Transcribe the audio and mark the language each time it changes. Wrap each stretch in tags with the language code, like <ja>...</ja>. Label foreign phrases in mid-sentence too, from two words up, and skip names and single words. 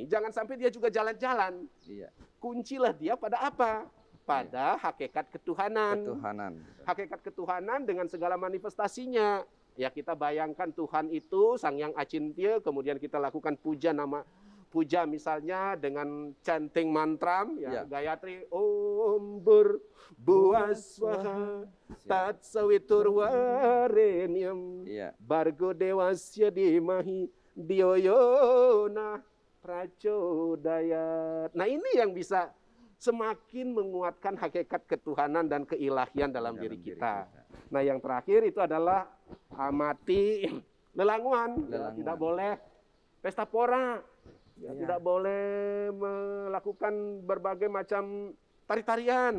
<id>Jangan sampai dia juga jalan-jalan. Kuncilah dia pada apa? Pada hakikat ketuhanan. Hakikat ketuhanan dengan segala manifestasinya. Ya kita bayangkan Tuhan itu Sang Yang Acintya. Kemudian kita lakukan puja misalnya dengan chanting mantra.</id> <sa>गायत्री ॐ भुवःस्वः तत् सवितुर् वरेण्यं भर्गो देवस्य धीमहि धियोयोनः प्रचोदयात्.</sa> <id>Nah ini yang bisa semakin menguatkan hakikat ketuhanan dan keilahian dalam diri kita. Nah yang terakhir itu adalah amati lelanguan. Tidak boleh pesta pora. Tidak boleh melakukan berbagai macam tari-tarian.</id>